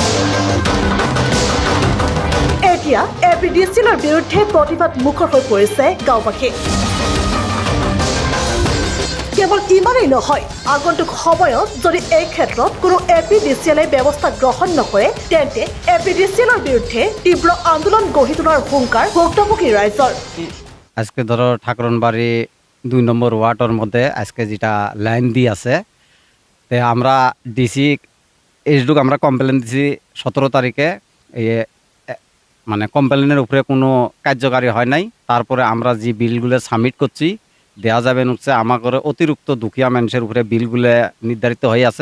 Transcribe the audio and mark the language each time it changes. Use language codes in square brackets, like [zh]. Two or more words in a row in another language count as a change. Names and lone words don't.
[as] এতিয়া APDCLৰ বিৰুদ্ধে প্ৰতিবাদ মুখৰ হৈ পৰিছে গাঁওবাসী। কেৱল ইমানেই নহয়, আগন্তুক সময়ত যদি এই ক্ষেত্ৰত কোনো APDCLে ব্যৱস্থা গ্ৰহণ নকৰে তেন্তে APDCLৰ বিৰুদ্ধে তীব্ৰ আন্দোলন গঢ়ি তোলাৰ হুংকাৰ ভুক্তভোগী রাইজর। [bn] আজকে ধরো ঠাকুরনবাড়ি 2 নম্বর ওয়ার্ডের মধ্যে আজকে যেটা লাইন দিয়ে আছে তে আমরা ডিসি এইটুকু আমরা কমপ্লেন দিছি 17 তারিখে। মানে কমপ্লেনের উপরে কোনো কার্যকারী হয় নাই। তারপরে আমরা যে বিলগুলো সাবমিট করছি দেওয়া যাবে হচ্ছে আমাদের অতিরিক্ত দুঃখীয়া মানুষের উপরে বিলগুলো নির্ধারিত হয়ে আছে।